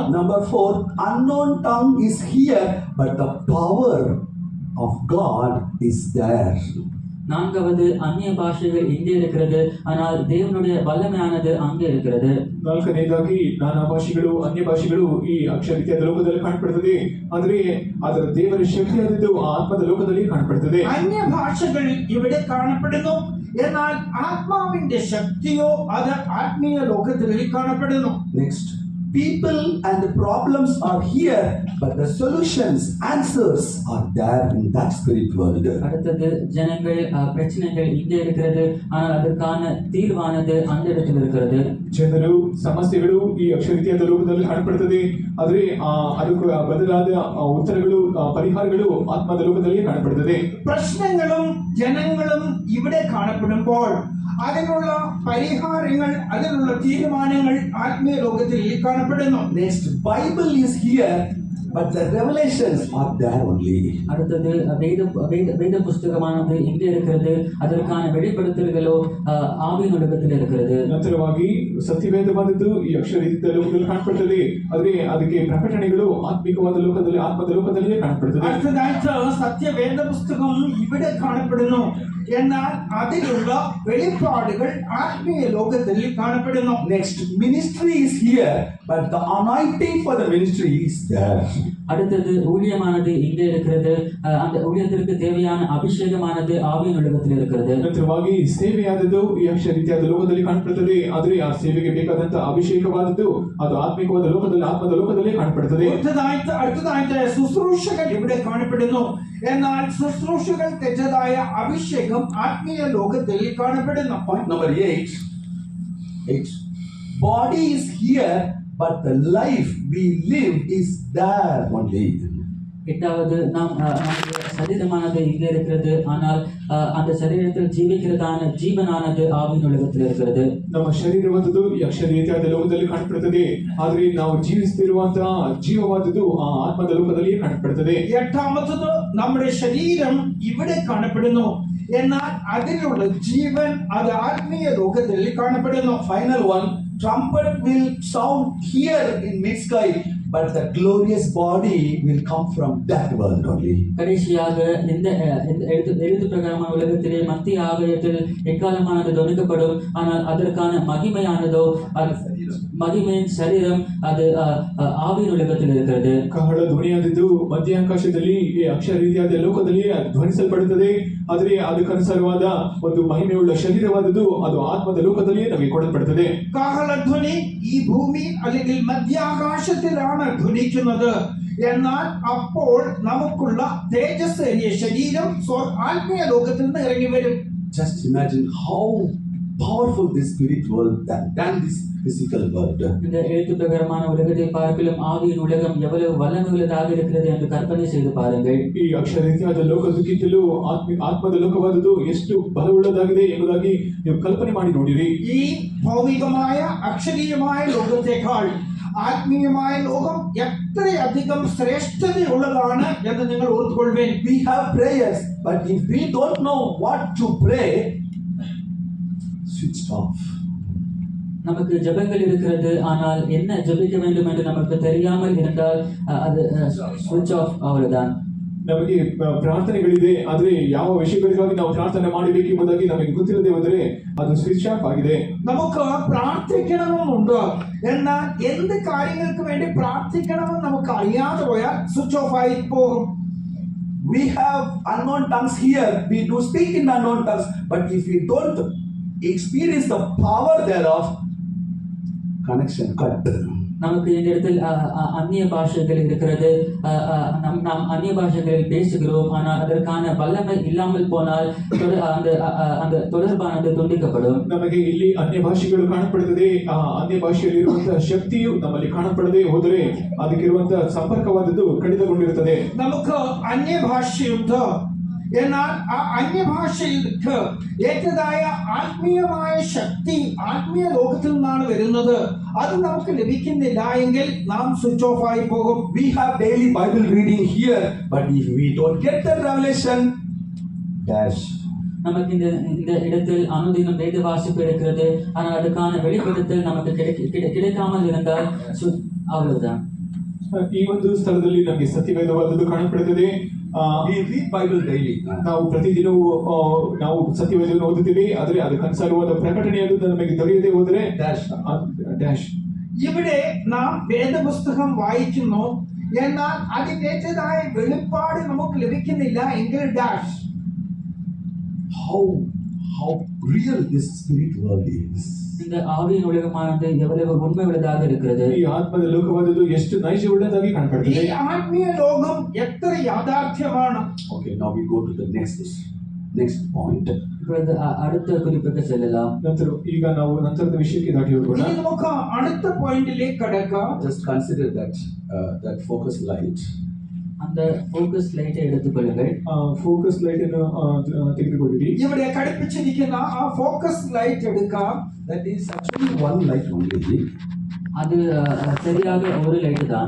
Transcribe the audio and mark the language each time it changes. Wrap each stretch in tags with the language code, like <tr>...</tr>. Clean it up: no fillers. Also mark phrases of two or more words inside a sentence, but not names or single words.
<en>Number 4, unknown tongue is here, but the power of God is there.</en> <ta>நான்காவது, அந்நிய பாஷைகள் இங்கே இருக்கிறது, ஆனால் தேவனுடைய வல்லமையானது அங்கே இருக்கிறது.</ta> <kn>ನಾಲ್ಕನೇದಾಗಿ ನಾನಾ ಭಾಷೆಗಳು ಅನ್ಯ ಭಾಷೆಗಳು ಈ ಅಕ್ಷರ ರೀತಿಯಾದ ಲೋಕದಲ್ಲಿ ಕಾಣப்படுತ್ತದೆ, ಆದರೆ ಅದರ ದೇವರ ಶಕ್ತಿಯಾದದ್ದು ಆ ಆತ್ಮದ ಲೋಕದಲ್ಲಿ ಕಾಣப்படுತ್ತದೆ.</kn> <ml>അന്യഭാഷകൾ ഇവിടെ കാണപ്പെടുന്നു, എന്നാൽ ആത്മാവിന്റെ ശക്തിയോ അത് ആത്മീയ ലോകത്തിൽ കാണപ്പെടുന്നു.</ml> <en>Next, people and the problems are here, but the solutions, answers are there in that spirit world.</en> <ta>அடுத்தது, ஜனங்கள் பிரச்சனைகள் இங்கே இருக்கிறது, ஆனால் அதற்கான தீர்வானது அந்த இடத்தில் இருக்கிறது.</ta> <kn>ಜನರು ಸಮಸ್ಯೆಗಳು ಈ ಅಕ್ಷರ ರೀತಿಯಾದ ಲೋಕದಲ್ಲಿ ಕಾಣப்படுತ್ತದೆ, ಆದರೆ ಅದಕ್ಕೆ ಬದಲಾದ ಉತ್ತರಗಳು ಪರಿಹಾರಗಳು ಆತ್ಮದ ಲೋಕದಲ್ಲಿ ಕಾಣப்படுತ್ತದೆ.</kn> <ml>പ്രശ്നങ്ങളും ജനങ്ങളും ഇവിടെ കാണപ്പെടുമ്പോൾ അതിനുള്ള പരിഹാരങ്ങൾ, അതിനുള്ള തീരുമാനങ്ങൾ ആത്മീയ ലോകത്തിൽ കാണപ്പെടുന്നു.</ml> <en>Next, Bible is here, but the revelations are there only.</en> <ta>அடுத்தது, வேத புஸ்தகமானது இங்கே இருக்கிறது, அதற்கான வெளிப்படுத்தல்களோ ஆவியின் உலகத்தில் இருக்கிறது.</ta> <kn>ನಂತರವಾಗಿ ಸತ್ಯವೇದವಾದದ್ದು ಈ ಅಕ್ಷರ ರೀತಿಯ ಲೋಕದಲ್ಲಿ ಕಾಣப்படுತ್ತದೆ, ಆದರೆ ಅದಕ್ಕೆ ಪ್ರಕಟಣೆಗಳು ಆತ್ಮಿಕವಾದ ಲೋಕದಲ್ಲಿ ಆತ್ಮದ ಲೋಕದಲ್ಲಿಯೇ ಕಾಣப்படுತ್ತದೆ.</kn> <ml>അടുത്തതായിട്ട് സത്യവേദ പുസ്തകം ഇവിടെ കാണപ്പെടുന്നു, എന്നാൽ അതിലുള്ള വെളിപ്പാടുകൾ ആത്മീയ ലോകത്തിൽ കാണപ്പെടുന്നു.</ml> <en>Next, ministry is here, but the anointing for the ministry is there.</en> <ta>அடுத்தது, ஊழியமானது இங்கே இருக்கிறது, அந்த ஊழியத்திற்கு தேவையான அபிஷேகமானது ஆவியின் உலகத்தில் இருக்கிறது.</ta> <kn>ನಂತರವಾಗಿ ಸೇವೆಯಾದದ್ದು ಈ ಅಕ್ಷರ ರೀತಿಯಾದ ಲೋಕದಲ್ಲಿ ಕಾಣப்படுತ್ತದೆ, ಆದರೆ ಆ ಸೇವೆಗೆ ಬೇಕಾದಂತ ಅಭಿಷೇಕವಾದದ್ದು ಅದು ಆತ್ಮಿಕವಾದ ಲೋಕದಲ್ಲಿ ಆತ್ಮದ ಲೋಕದಲ್ಲಿ ಕಾಣப்படுತ್ತದೆ.</kn> <ml>അടുത്തതായിട്ട് ശുശ്രൂഷകൾ ഇവിടെ കാണപ്പെടുന്നു, എന്നാൽ ശുശ്രൂഷകൾക്കെതിരായ അഭിഷേകം ആത്മീയ ലോകത്തിൽ കാണപ്പെടുന്നു.</ml> <en>Point number 8. Body is here, but the life we live is there only.</en> <ta>எட்டாவது, நம்முடைய சரீரமானது இங்கே இருக்கிறது, ஆனால் அந்த சரீரத்தில் ஜீவிக்கிறதான ஜீவனானது ஆவியின் உலகத்தில் இருக்கிறது.</ta> <kn>ನಮ್ಮ ಶರೀರವಾದದ್ದು ಈ ಅಕ್ಷರ ರೀತಿಯಾದ ಲೋಕದಲ್ಲಿ ಕಾಣப்படுತ್ತದೆ, ಆದರೆ ನಾವು ಜೀವಿಸುತ್ತಿರುವಂತಹ ಜೀವವಾದದ್ದು ಆ ಆತ್ಮದ ಲೋಕದಲ್ಲಿಯೇ ಕಾಣப்படுತ್ತದೆ.</kn> <ml>എട്ടാമത്തത്, നമ്മുടെ ശരീരം ഇവിടെ കാണപ്പെടുന്നു, എന്നാൽ അതിലുള്ള ജീവൻ അത് ആത്മീയ ലോകത്തിൽ കാണപ്പെടുന്നു.</ml> <en>Final one, trumpet will sound here in mid-sky, but the glorious body will come from that world only.</en> <ta>கடைசியாக இந்த எழுத்து பிரகாரமான உலகத்திலே மத்திய ஆலயத்தில் எக்காலமானது தொனிக்கப்படும், ஆனால் அதற்கான மகிமையானதோ மகிமையின் சரீரம் அது ஆவியின் உலகத்தில் இருக்கிறது.</ta> <kn>ಕಹಳ ಧ್ವನಿಯಾದದ್ದು ಮಧ್ಯಾಕಾಶದಲ್ಲಿ ಈ ಅಕ್ಷರ ರೀತಿಯಾದ ಲೋಕದಲ್ಲಿ ಧ್ವನಿಸಲ್ಪಡುತ್ತದೆ. ಆದರೆ ಅದಕ್ಕನುಸಾರವಾದ ಒಂದು ಮಹಿಮೆಯುಳ್ಳ ಶರೀರವಾದದ್ದು ಅದು ಆತ್ಮದ ಲೋಕದಲ್ಲಿಯೇ ನಮಗೆ ಕೊಡಲ್ಪಡುತ್ತದೆ.</kn> <ml>കാഹളധ്വനി ഈ ഭൂമി അല്ലെങ്കിൽ മധ്യാകാശത്തിലാണ് ധ്വനിക്കുന്നത്. എന്നാൽ അപ്പോൾ നമുക്കുള്ള തേജസ്സേറിയ ശരീരം ആത്മീയ ലോകത്തിൽ നിന്ന് ഇറങ്ങി വരും.</ml> <en>Just imagine how powerful this spirit world than this physical world.</en> <ta>இந்த எழுத்து பிரகாரமான உலகத்தை பார்க்கலும் ஆவியின் உலகம் எவ்வளவு வல்லமையுள்ளதாக இருக்கிறது என்று கற்பனை செய்து பாருங்கள்.</ta> <kn>ಈ ಅಕ್ಷರ ರೀತಿಯಾದ ಲೋಕದಕ್ಕಿಂತಲೂ ಆತ್ಮದ ಲೋಕವಾದದ್ದು ಎಷ್ಟು ಬಲವುಳ್ಳದಾಗಿದೆ ಎಂಬುದಾಗಿ ನೀವು ಕಲ್ಪನೆ ಮಾಡಿ ನೋಡಿರಿ.</kn> <ml>ഈ ഭൗമികമായ അക്ഷരീയമായ ലോകത്തെക്കാൾ ആത്മീയമായ ലോകം എത്രയധികം ശ്രേഷ്ഠതയുള്ളതാണ് എന്ന് നിങ്ങൾ ഓർത്തുകൊള്ളുവേൻ.</ml> <en>We have prayers, but if we don't know what to pray, switch off.</en> <ta>நமக்கு ஜெபங்கள் இருக்கிறது, ஆனால் என்ன ஜெபிக்க வேண்டும் என்று நமக்கு தெரியாமல் இருந்தால் அது</ta> <en>switch off</en> <ta>அவ்வளவுதான்.</ta> <kn>ನಮಗೆ ಪ್ರಾರ್ಥನೆಗಳಿದೆ, ಆದರೆ ಯಾವ ವಿಷಯಗಳಿಗಾಗಿ ನಾವು ಪ್ರಾರ್ಥನೆ ಮಾಡಬೇಕು ಎಂಬುದಾಗಿ ನಮಗೆ ಗೊತ್ತಿಲ್ಲದೆ ಹೋದರೆ ಅದು</kn> <en>switch off</en> <kn>ಆಗಿದೆ.</kn> <ml>നമുക്ക് പ്രാർത്ഥിക്കണമെന്നുണ്ട്, എന്നാൽ എന്ത് കാര്യങ്ങൾക്ക് വേണ്ടി പ്രാർത്ഥിക്കണമെന്ന് നമുക്ക് അറിയാതെ പോയാൽ</ml> <en>switch off</en> <ml>ആയി പോകും.</ml> <en>We have unknown tongues here. We do speak in unknown tongues, but if we don't experience the power thereof, connection cut.</en> <ta>நமக்கு இந்த இடத்தில் அந்நிய பாஷைகள் இருக்கிறது, நாம் அந்நிய பாஷைகளில் பேசுகிறோம், ஆனால் அதற்கான வல்லமை இல்லாமல் போனால் அந்த தொடர்பானது துண்டிக்கப்படும்.</ta> <kn>ನಮಗೆ ಇಲ್ಲಿ ಅನ್ಯ ಭಾಷೆಗಳು ಕಾಣப்படுತ್ತದೆ. ಅನ್ಯ ಭಾಷೆಯಲ್ಲಿರುವಂತಹ ಶಕ್ತಿಯು ನಮ್ಮಲ್ಲಿ ಕಾಣಪಡದೆ ಹೋದರೆ ಅದಕ್ಕಿರುವಂತಹ ಸಂಪರ್ಕವಾದದ್ದು ಕಡಿತಗೊಂಡಿರುತ್ತದೆ.</kn> <ml>നമുക്ക് അന്യഭാഷയുണ്ട്, എന്നാൽ ആ അന്യഭാഷയിലേക്ക് ഏറ്റതായ ആത്മീയമായ ശക്തി ആത്മീയ ലോകത്തിൽ നിന്നാണ് വരുന്നത്. അത് നമുക്ക് ലഭിക്കുന്നില്ല എങ്കിൽ നാം</ml> <en>switch off</en> <ml>ആയി പോകും.</ml> <en>We have daily Bible reading here, but if we don't get the revelation, dash.</en> <ta>நமக்கு இந்த இடத்தில் அனுதினம் வேத வாசிப்பு இருக்கிறது, ஆனால் அதுக்கான வெளிப்படுத்தல் நமக்கு கிடைக்காமல் இருந்தால் அவ்வளவுதான்.</ta> <kn>ಈ ಒಂದು ಸ್ಥಳದಲ್ಲಿ ನಮಗೆ ಸತ್ಯವೇದವಾದದ್ದು ಕಾಣப்படுತ್ತದೆ.</kn> <en>We read Bible daily.</en> <kn>ನಾವು ಪ್ರತಿದಿನವೂ ನಾವು ಸತ್ಯವೇದವನ್ನು ಓದುತ್ತೀವಿ, ಆದರೆ ಅದಕ್ಕನುಸಾರವಾದ ಪ್ರಕಟಣೆಯಾದದ್ದು ನಮಗೆ ದೊರೆಯದೆ ಹೋದರೆ ಡ್ಯಾಶ್.</kn> <ml>ഇവിടെ നാം വേദപുസ്തകം വായിക്കുന്നു, എന്നാൽ അതിൻ്റെതായ വെളിപ്പാട് നമുക്ക് ലഭിക്കുന്നില്ല എങ്കിൽ ഡാഷ്.</ml> <en>How real this spirit world is.</en> <ta>இந்த ஆவியின் உலகமானது எவ்வளவு உண்மை உள்ளதாக இருக்கிறது.</ta> <kn>ಈ ಆತ್ಮದ ಲೋಕವಾದದ್ದು ಎಷ್ಟು ನೈಜವುಳ್ಳದಾಗಿ</kn> <ml>ഈ</ml> <kn>ಕಾಣப்படுತ್ತದೆ.</kn> <ml>ആത്മീയ ലോകം എത്ര യാഥാർത്ഥ്യമാണ്.</ml> <en>Okay, now we go to the next point.</en> <ta>இப்பொழுது அடுத்த குறிப்புக்கு செல்லலாம்.</ta> <kn>ಈಗ ನಾವು ನಂತರದ ವಿಷಯಕ್ಕೆ ದಾಟಿ ಹೋಗೋಣ.</kn> <ml>ഇനി നമുക്ക് അടുത്ത പോയിന്റിലേക്ക് കടക്കാം.</ml> <en>Just consider that focus light.</en> <ta>அந்த</ta> <en>focus light</en> <ta>எடுத்துக்கொள்ளுங்கள்.</ta> <en>focus light</en> <kn>ಅನ್ನು ತೆಗೆದುಕೊಳ್ಳಿರಿ.</kn> <ml>ഇവിടെ ഘടിപ്പിച്ചിരിക്കുന്ന ആ</ml> <en>focus light</en> <ml>എടുക്കാം.</ml> <en>That is actually one light only.</en> <ta>அது சரியாக ஒரு லைட் தான்.</ta>